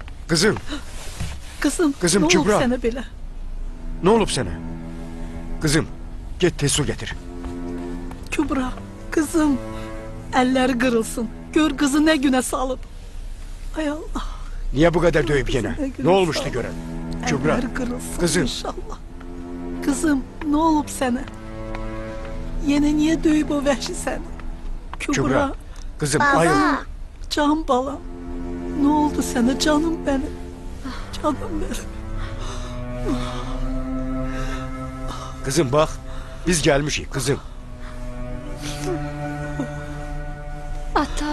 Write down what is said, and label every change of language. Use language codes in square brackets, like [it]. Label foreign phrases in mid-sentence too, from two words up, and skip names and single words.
[tr] Kızım. Kızım, Kızım, ne Kübra. [az] olub sənə belə? [tr] Ne olup sana? Kızım, git tez su getir. Kübra, kızım, [az] əlləri qırılsın. Gör kızı nə günə salıb. Ay Allah. [tr] Niye bu kadar dövüp yine? Ne olmuştu gören? Kübra, [az] Əlləri qırılsın [tr] kızım. [az] inşallah. Kızım, ne olub sənə? Yenə niyə döyüb o vəhşi səni? Kübra, [tr] Kübra, kızım [az] Baba. ayıl. can balam. [tr] Ne oldu sənə canım benim? Canım benim. Kızım bak, biz gelmişiz kızım. [az] Ata.